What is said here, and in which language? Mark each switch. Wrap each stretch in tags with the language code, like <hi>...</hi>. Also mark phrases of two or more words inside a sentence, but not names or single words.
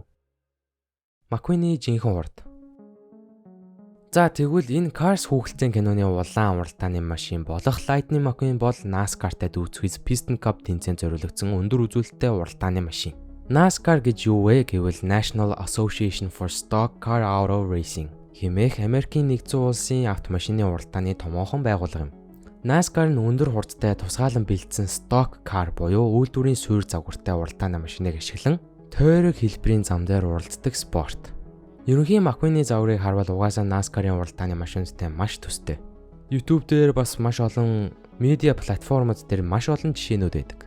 <mn>McQueen-ийн жинхэнэ хурд. За тэгвэл энэ Cars хүүхэлдэйн киноны улаан уралдааны машин болох Lightning McQueen бол NASCAR-тай дүүцгээс Piston Cup тэмцээнд зориулагдсан өндөр үзүүлэлттэй уралдааны машин. NASCAR гэж юу вэ гэвэл</mn> <en>National Association for Stock Car Auto Racing</en> <mn>хэмээх Америкийн нэгдсэн улсын автомашины уралдааны томоохон байгууллага юм. NASCAR нь өндөр хурдтай тусгаалan бэлдсэн</mn> <en>stock car</en> <mn>буюу үйлдвэрийн суурь загвартай уралдааны машиныг ашиглан тойрог хэлбэрийн зам дээр уралддаг спорт. Ерөнхийн McQueen-ийн загварыг харвал угаасаа NASCAR-ын уралдааны машинуудтай маш төстэй. YouTube дээр бас маш олон медиа платформуд дээр маш олон жишээнүүд байдаг.</mn>